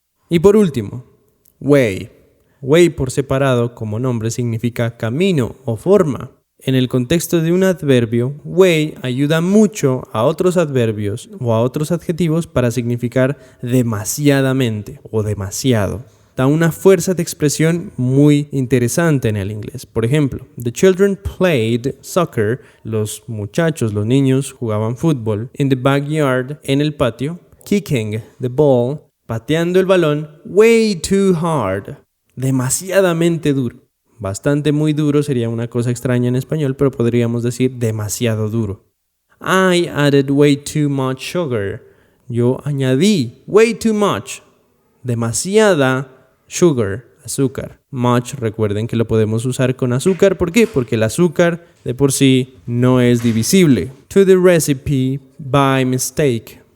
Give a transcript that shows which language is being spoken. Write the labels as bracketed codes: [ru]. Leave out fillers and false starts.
[es] Y por último, way. Way por separado como nombre significa camino o forma. En el contexto de un adverbio, way ayuda mucho a otros adverbios o a otros adjetivos para significar demasiadamente o demasiado. Da una fuerza de expresión muy interesante en el inglés. Por ejemplo, [en] the children played soccer. [es] Los muchachos, los niños jugaban fútbol. [en] In the backyard, [es] en el patio. [en] Kicking the ball, [es] pateando el balón. [en] Way too hard, [es] demasiadamente duro. Bastante muy duro sería una cosa extraña en español, pero podríamos decir demasiado duro. [en] I added way too much sugar. [es] Yo añadí [en] way too much, [es] demasiada sugar, azúcar. Much, recuerden que lo podemos usar con azúcar. ¿Por qué? Porque el azúcar de por sí no es divisible. [en] To the recipe by mistake.